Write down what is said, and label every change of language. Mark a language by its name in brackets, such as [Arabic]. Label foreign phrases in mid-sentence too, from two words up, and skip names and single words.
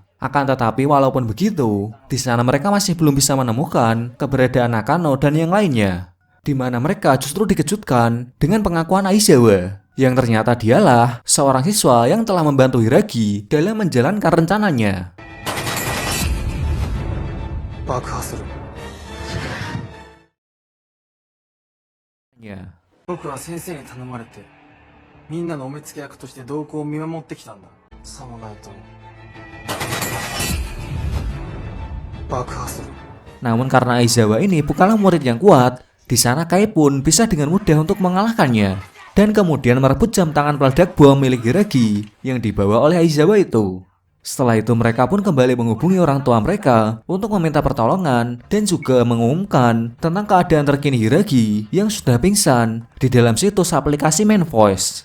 [Indonesian] Akan tetapi walaupun begitu, di sana mereka masih belum bisa menemukan keberadaan Nakano dan yang lainnya. Di mana mereka justru dikejutkan dengan pengakuan Aizawa, yang ternyata dialah seorang siswa yang telah membantu Hiragi dalam menjalankan rencananya. [Japanese] 爆破する。僕は先生に頼まれてみんなのお目付け役として動向を見守ってきたんだ。さもないと爆破する。 [Indonesian] Namun karena Aizawa ini bukanlah murid yang kuat, di sana Kai pun bisa dengan mudah untuk mengalahkannya dan kemudian merebut jam tangan peledak bom milik Hiragi yang dibawa oleh Aizawa itu. Setelah itu mereka pun kembali menghubungi orang tua mereka untuk meminta pertolongan dan juga mengumumkan tentang keadaan terkini Hiragi yang sudah pingsan di dalam situs aplikasi Main Voice.